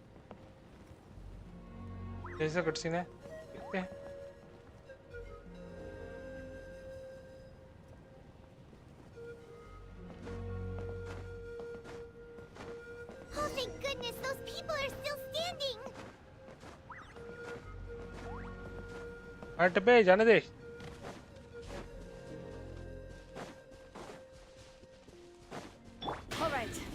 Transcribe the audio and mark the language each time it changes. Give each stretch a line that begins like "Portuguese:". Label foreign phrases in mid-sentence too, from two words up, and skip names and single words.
Hindi: जैसा कटसीन है देखते हैं।
English: Oh, thank goodness, those people are still standing.
Hindi: हट बे, जाने दे।
English: All right.